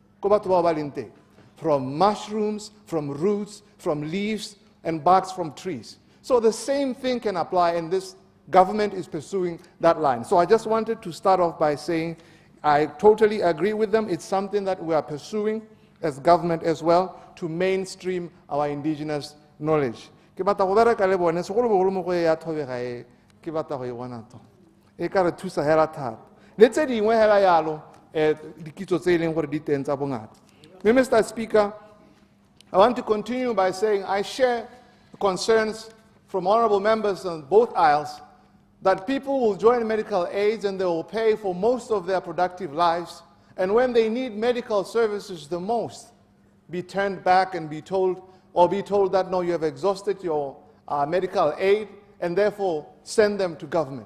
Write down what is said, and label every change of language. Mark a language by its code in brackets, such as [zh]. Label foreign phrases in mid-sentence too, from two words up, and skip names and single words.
[en] From mushrooms, from roots, from leaves, and barks from trees. So the same thing can apply, and this government is pursuing that line. So I just wanted to start off by saying I totally agree with them. It's something that we are pursuing as government as well, to mainstream our indigenous knowledge. [tn] Ke batla go bereka le bone segolobogolo mo go ya thobega e ke batla go e bona to e ka re thusa hela thata le tse dingwe hela yalo dikitso tse e leng gore di teng tsa bongata. [en] Mr. Speaker, I want to continue by saying I share concerns from honorable members on both aisles that people will join medical aids and they will pay for most of their productive lives, and when they need medical services the most, be turned back and be told that no, you have exhausted your medical aid, and therefore send them to government.